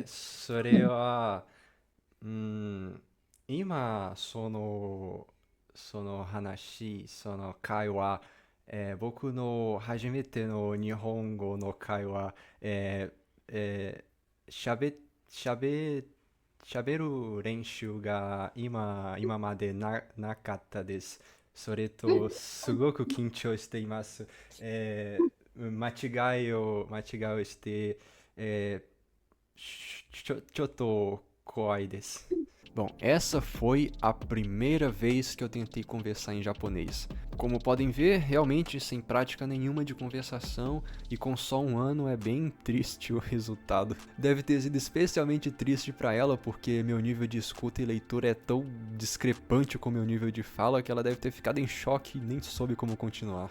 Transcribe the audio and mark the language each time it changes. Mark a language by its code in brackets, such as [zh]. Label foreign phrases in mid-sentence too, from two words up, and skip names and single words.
[ja] それは、うん、今、その話、その会話、僕の初めての日本語の会話、しゃべ、しゃべ、しゃべる練習が今までなかったです。それと、すごく緊張しています。間違いをして、ちょっと怖いです。 [pt] Bom, essa foi a primeira vez que eu tentei conversar em japonês. Como podem ver, realmente sem prática nenhuma de conversação e com só um ano é bem triste o resultado. Deve ter sido especialmente triste para ela porque meu nível de escuta e leitura é tão discrepante com meu nível de fala que ela deve ter ficado em choque e nem soube como continuar.